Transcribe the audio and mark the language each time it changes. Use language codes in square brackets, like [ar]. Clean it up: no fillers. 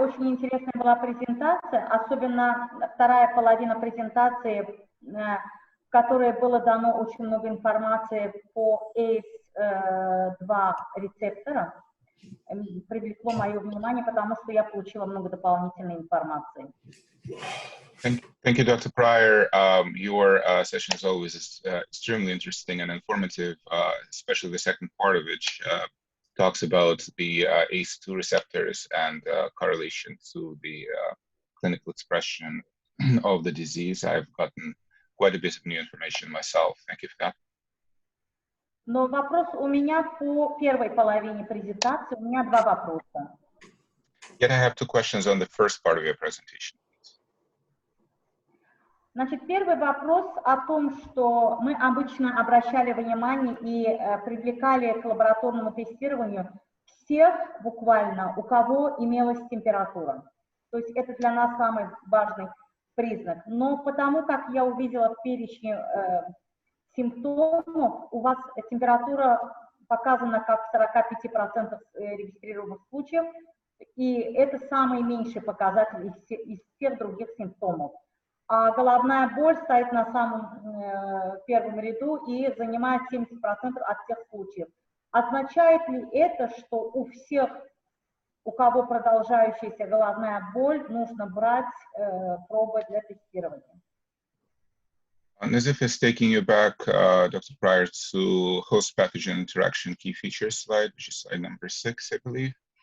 [ru] Очень интересная была презентация, особенно вторая половина презентации, в которой было дано очень много информации по ACE2 рецепторам. Привлекло мое внимание, потому что я получила много дополнительной информации. [en] Thank you, Dr. Pryor. Your session as always is extremely interesting and informative, especially the second part of which talks about the ACE2 receptors and correlation to the clinical expression of the disease. I've gotten quite a bit of new information myself. Thank you for that. [ru] Но вопрос у меня по первой половине презентации. У меня два вопроса. [en] Yet I have two questions on the first part of your presentation. [ru] Значит, первый вопрос о том, что мы обычно обращали внимание и привлекали к лабораторному тестированию всех буквально, у кого имелась температура. То есть это для нас самый важный признак. Но потому как я увидела в перечне симптомов, у вас температура показана как в 45% регистрированных случаев, и это самый меньший показатель из всех других симптомов. А головная боль стоит на самом первом ряду и занимает 70% от всех случаев. Означает ли это, что у всех, у кого продолжающаяся головная боль, нужно брать пробы для тестирования? [en] Nazif is taking you back, Dr. Pryor, to host-pathogen interaction key features slide, which is slide number 6, I believe.